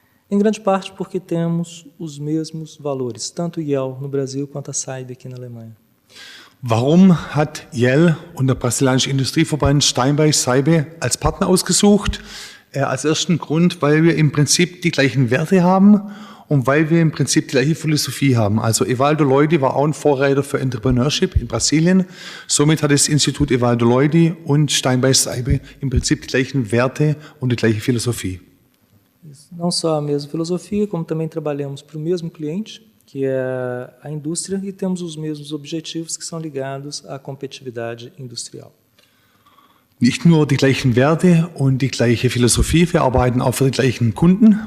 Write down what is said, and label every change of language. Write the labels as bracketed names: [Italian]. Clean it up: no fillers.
[Portuguese] Em grande parte porque temos os mesmos valores, tanto o IEL no Brasil quanto a SAIB aqui na Alemanha. [German] Warum hat IEL und der brasilianische Industrieverband Steinbeis SAIB als Partner ausgesucht? Als ersten Grund, weil wir im Prinzip die gleichen Werte haben und weil wir im Prinzip die gleiche Philosophie haben. Also Evaldo Loidi war auch ein Vorreiter für Entrepreneurship in Brasilien. Somit hat das Institut Evaldo Loidi und Steinbeis SAIB im Prinzip die gleichen Werte und die gleiche Philosophie. [Portuguese] Não só a mesma filosofia, como também trabalhamos para o mesmo cliente, que é a indústria, e temos os mesmos objetivos que são ligados à competitividade industrial. [German] Nicht nur die gleichen Werte und die gleiche Philosophie, wir arbeiten auch für die gleichen Kunden.